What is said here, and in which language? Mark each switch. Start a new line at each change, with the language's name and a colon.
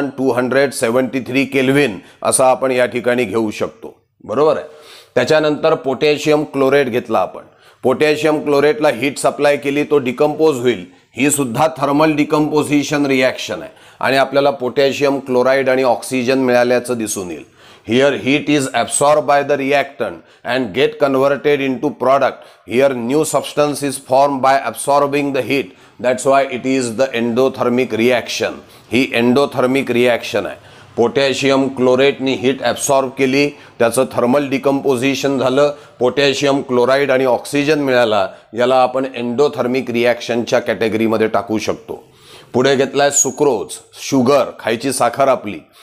Marathi: 1273 kelvin असं आपण या ठिकाणी घेऊ शकतो. बरोबर आहे. त्याच्यानंतर पोटॅशियम क्लोराईड घेतला आपण. पोटॅशियम क्लोराईडला हीट सप्लाय केली तो डिकम्पोज होईल. ही सुद्धा थर्मल डिकम्पोजिशन रिॲक्शन आहे आणि आपल्याला पोटॅशियम क्लोराईड आणि ऑक्सिजन मिळाल्याचं दिसून येईल.
English: Here heat is absorbed by the reactant and get converted into product. Here new substance is formed by absorbing the heat. That's why it is the endothermic reaction.
Marathi: He endothermic reaction आहे. Potassium क्लोराईडनी heat absorb केली, त्याचं thermal decomposition झालं, potassium chloride आणि oxygen मिळाला. याला आपण endothermic रिॲक्शनच्या कॅटेगरीमध्ये टाकू शकतो. पुढे घेतलाय सुक्रोज. शुगर, खायची साखर आपली.